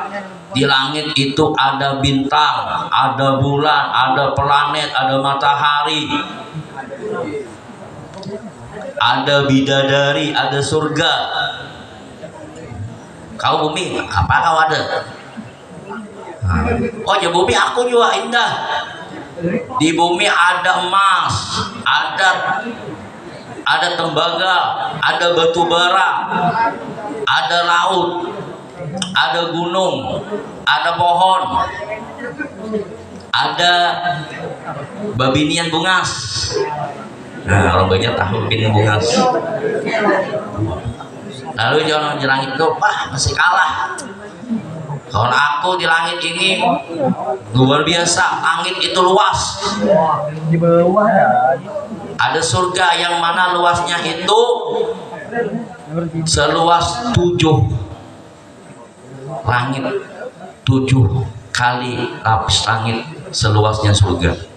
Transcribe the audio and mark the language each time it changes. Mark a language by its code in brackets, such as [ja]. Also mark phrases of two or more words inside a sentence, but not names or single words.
[id] Di langit itu ada bintang, ada bulan, ada planet, ada matahari, ada bidadari, ada surga. Kau bumi, apa kau ada? Oh ya bumi aku juga indah. Di bumi ada emas, ada tembaga, ada batu bara, ada laut, ada gunung, ada pohon, ada [bjn] babinian bungas. [id] Nah, orang banyak tahu [bjn] babinian bungas. [id] Lalu jangan di langit itu, wah masih kalah. Kalau aku di langit ini luar biasa, langit itu luas. Di bawah ada surga yang mana luasnya itu seluas 7 langit, 7 kali lapis langit seluasnya surga.